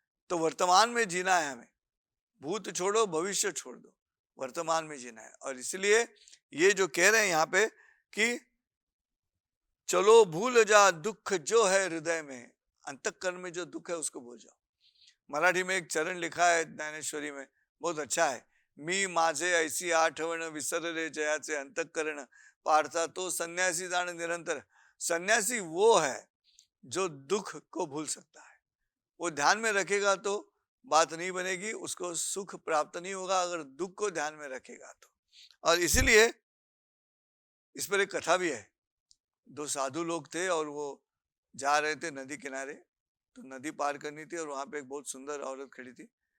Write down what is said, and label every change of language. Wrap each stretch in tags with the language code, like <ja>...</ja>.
<hi>तो वर्तमान में जीना है हमें, भूत छोड़ो भविष्य छोड़ दो, वर्तमान में जीना है। और इसलिए ये जो कह रहे हैं यहाँ पे कि चलो भूल जा दुख जो है हृदय में, अंतःकरण में जो दुख है उसको भूल जाओ। मराठी में एक चरण लिखा है ज्ञानेश्वरी में, बहुत अच्छा है।</hi> <mr>मी माझे ऐसी आठवण विसरले जयाचे अंतःकरण, पार्था तो सन्यासी जाण निरंतर।</mr> <hi>सन्यासी वो है जो दुख को भूल सकता है, वो ध्यान में रखेगा तो बात नहीं बनेगी, उसको सुख प्राप्त नहीं होगा अगर दुख को ध्यान में रखेगा तो। और इसीलिए इस पर एक कथा भी है। दो साधु लोग थे और वो जा रहे थे नदी किनारे, तो नदी पार करनी थी और वहां पे एक बहुत सुंदर औरत खड़ी थी।</hi>